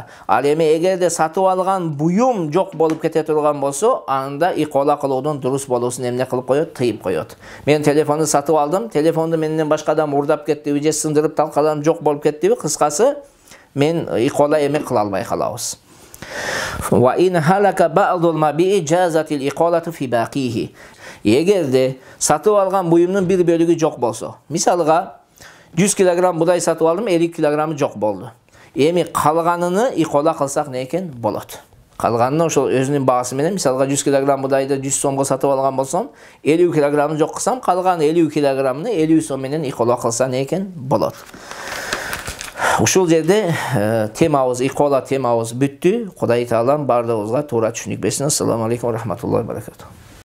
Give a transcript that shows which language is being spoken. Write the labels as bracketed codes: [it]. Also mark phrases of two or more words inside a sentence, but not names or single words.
[ky] Ал эми эгерде сатып алган буюм жок болуп кете турган болсо, анда икола кылуудун дурус болуусун эмне кылып коет? Тыйып коет. Мен телефонду сатып алдым, телефонду менден башка адам урдап кеттиби же сындырып талкаланып жок болуп кеттиби? Кыскасы, мен икола эме кыла албай калабыз. [ar] وإن هلك بعض المبيع جازت الإقالة في باقيه. [ky] Эгерде сатып алган буюмдун бир бөлүгү жок болсо, мисалга 100 кг будай сатып алдым, 50 кг жок болду. Эми калганыны икола кылсак не экен? Болот. Калганын ошол өзүнүн баасы менен, мисалга 100 кг будайды 100 сомго сатып алган болсом, 50 кг жок кылсам, калган 50 кг-ны 50 сом менен икола кылса не экен? Болот. Ушул жерде темабыз, икола темабыз бүттү. Кудай таалам бардыгыбызга туура түшүнүк берсин. [ar] السلام عليكم ورحمة الله وبركاته.